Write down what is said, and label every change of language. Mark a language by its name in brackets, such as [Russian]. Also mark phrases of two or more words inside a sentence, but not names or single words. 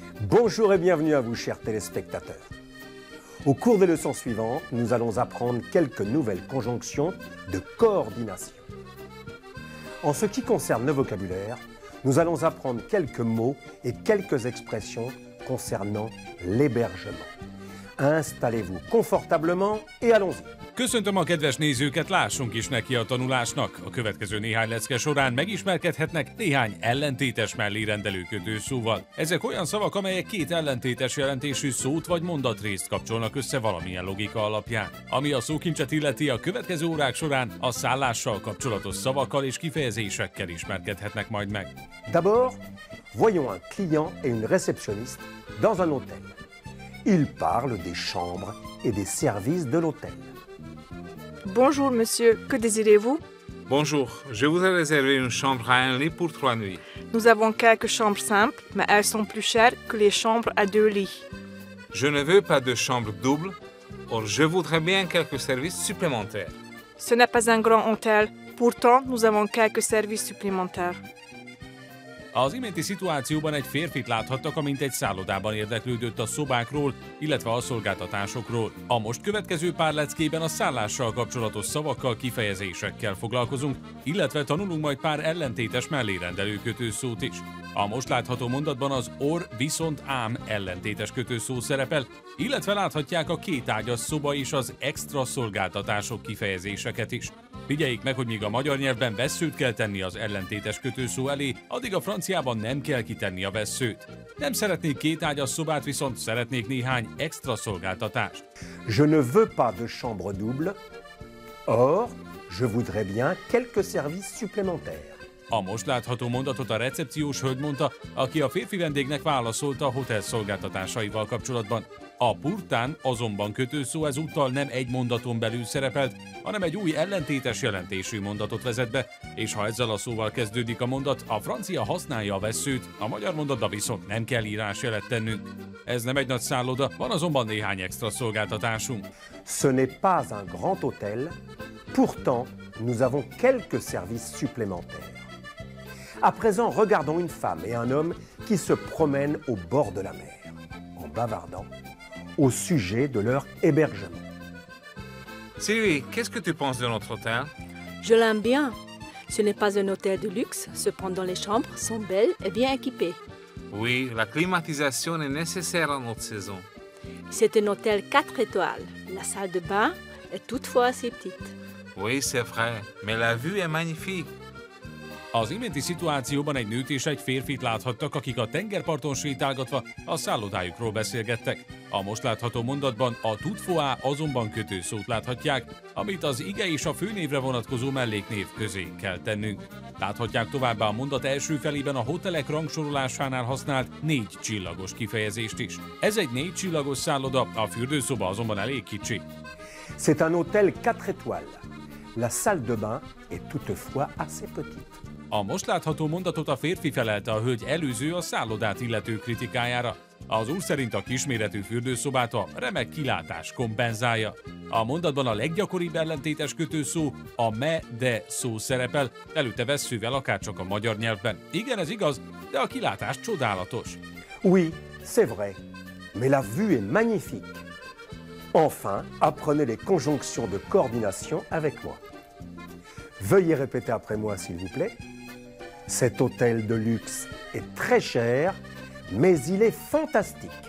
[French] Bonjour et bienvenue à vous, chers téléspectateurs. Au cours des leçons suivantes, nous allons apprendre quelques nouvelles conjonctions de coordination. En ce qui concerne le vocabulaire, nous allons apprendre quelques mots et quelques expressions concernant l'hébergement. Installez-vous confortablement et allons-y. [Hungarian] Köszöntöm a kedves nézőket, lássunk is neki a tanulásnak. A következő néhány lecke során megismerkedhetnek néhány ellentétes mellérendelő kötőszóval. Ezek olyan szavak, amelyek két ellentétes jelentésű szót vagy mondatrészt kapcsolnak össze valamilyen logika alapján. Ami a szókincset illeti, a következő órák során a szállással kapcsolatos szavakkal és kifejezésekkel ismerkedhetnek majd meg. [French] D'abord, voyons un client et une réceptionniste dans un hôtel. Ils parlent des chambres et des services de l'hôtel. Bonjour monsieur, que désirez-vous? Bonjour, je voudrais réserver une chambre à un lit pour 3 nuits. Nous avons quelques chambres simples, mais elles sont plus chères que les chambres à 2 lits. Je ne veux pas de chambre double, or je voudrais bien quelques services supplémentaires. Ce n'est pas un grand hôtel, pourtant nous avons quelques services supplémentaires. [Hungarian] Az iménti szituációban egy férfit láthattak, amint egy szállodában érdeklődött a szobákról, illetve a szolgáltatásokról. A most következő pár leckében a szállással kapcsolatos szavakkal, kifejezésekkel foglalkozunk, illetve tanulunk majd pár ellentétes mellérendelő kötőszót is. A most látható mondatban az or viszont ám ellentétes kötőszó szerepel, illetve láthatják a kétágyas szoba és az extra szolgáltatások kifejezéseket is. Figyeljék meg, hogy míg a magyar nyelvben vesszőt kell tenni az ellentétes kötőszó elé, addig a franciában nem kell kitenni a vesszőt. Nem szeretnék kétágyas szobát, viszont szeretnék néhány extra szolgáltatást. [French] Je ne veux pas de chambre double, or je voudrais bien quelques services supplémentaires. [Hungarian] A most látható mondatot a recepciós hölgy mondta, aki a férfi vendégnek válaszolt a hotel szolgáltatásaival kapcsolatban. A purtán azonban kötőszó ezúttal nem egy mondaton belül szerepelt, hanem egy új ellentétes jelentésű mondatot vezet be, és ha ezzel a szóval kezdődik a mondat, a francia használja a vesszőt, a magyar mondatba viszont nem kell írásjelet tennünk. Ez nem egy nagy szálloda, van azonban néhány extra szolgáltatásunk. [French] Ce n'est pas un grand hôtel, pourtant nous avons quelques services supplémentaires. À présent, regardons une femme et un homme qui se promènent au bord de la mer, en bavardant au sujet de leur hébergement. Sylvie, qu'est-ce que tu penses de notre hôtel? Je l'aime bien. Ce n'est pas un hôtel de luxe, cependant les chambres sont belles et bien équipées. Oui, la climatisation est nécessaire en notre saison. C'est un hôtel 4 étoiles. La salle de bain est toutefois assez petite. Oui, c'est vrai, mais la vue est magnifique. [Hungarian] Az iménti szituációban egy nőt és egy férfit láthattak, akik a tengerparton sétálgatva a szállodájukról beszélgettek. A most látható mondatban a toutefois azonban kötőszót láthatják, amit az ige és a főnévre vonatkozó melléknév közé kell tennünk. Láthatják továbbá a mondat első felében a hotelek rangsorolásánál használt 4 csillagos kifejezést is. Ez egy 4 csillagos szálloda, a fürdőszoba azonban elég kicsi. [French] C'est un hôtel 4 étoiles. La salle de bain est toutefois assez petite. [Hungarian] A most látható mondatot a férfi felelte a hölgy előző a szállodát illető kritikájára. Az úr szerint a kisméretű fürdőszobát a remek kilátás kompenzálja. A mondatban a leggyakoribb ellentétes kötőszó a de szó szerepel, előtte vesszővel akárcsak a magyar nyelvben. Igen, ez igaz, de a kilátás csodálatos. [French] Oui, c'est vrai, mais la vue est magnifique. Enfin, apprenez les conjonctions de coordination avec moi. Veuillez répéter après moi, s'il vous plaît. Cet hôtel de luxe est très cher, mais il est fantastique.